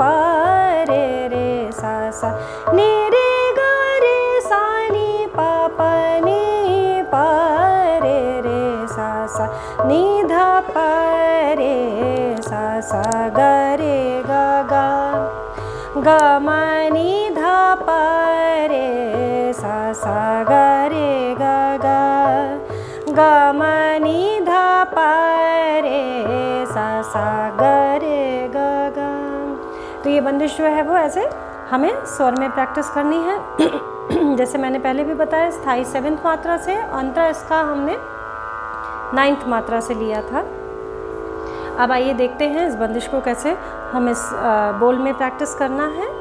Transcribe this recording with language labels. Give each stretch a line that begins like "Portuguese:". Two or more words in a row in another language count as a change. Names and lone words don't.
Hindi: रे सा सा, नि रे ग रे सा नि प प नि प रे सा सा, नि ध प रे सा सा ग रे ग ग, ग म नि धा प रे सा सा ग रे ग ग, ग म नि धा प रे सा सा ग रे ग ग। तो ये बंदिश जो है वो ऐसे हमें स्वर में प्रैक्टिस करनी है। जैसे मैंने पहले भी बताया, स्थाई 7th मात्रा से, अंतरा इसका हमने 9th मात्रा से लिया था। अब आइए देखते हैं इस बंदिश को कैसे हम इस बोल में प्रैक्टिस करना है।